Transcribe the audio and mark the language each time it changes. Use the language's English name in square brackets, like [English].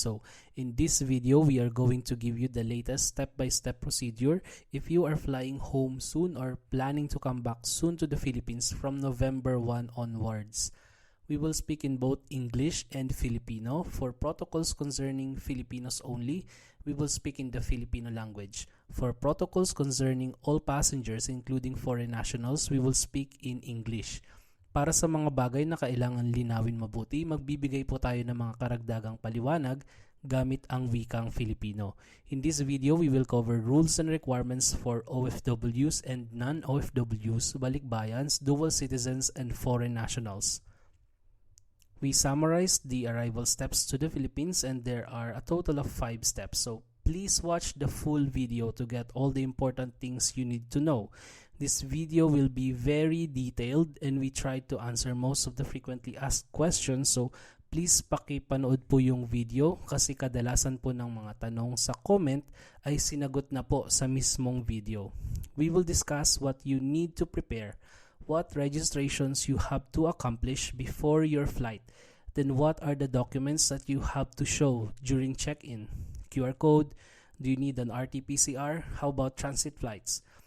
[English] So in this video, we are going to give you the latest step-by-step procedure if you are flying home soon or planning to come back soon to the Philippines from November 1 onwards. We will speak in both English and Filipino. For protocols concerning Filipinos only, we will speak in the Filipino language. For protocols concerning all passengers, including foreign nationals, we will speak in English. [Filipino] Para sa mga bagay na kailangan linawin mabuti, magbibigay po tayo ng mga karagdagang paliwanag gamit ang wikang Filipino. [English] In this video, we will cover rules and requirements for OFWs and non-OFWs, balikbayans, dual citizens, and foreign nationals. We summarized the arrival steps to the Philippines, and there are a total of 5 steps. So please watch the full video to get all the important things you need to know. This video will be very detailed and we tried to answer most of the frequently asked questions. [Filipino] So please pakipanood po yung video kasi kadalasan po ng mga tanong sa comment ay sinagot na po sa mismong video. [English] We will discuss what you need to prepare, what registrations you have to accomplish before your flight, then what are the documents that you have to show during check-in, QR code, do you need an RT-PCR, how about transit flights?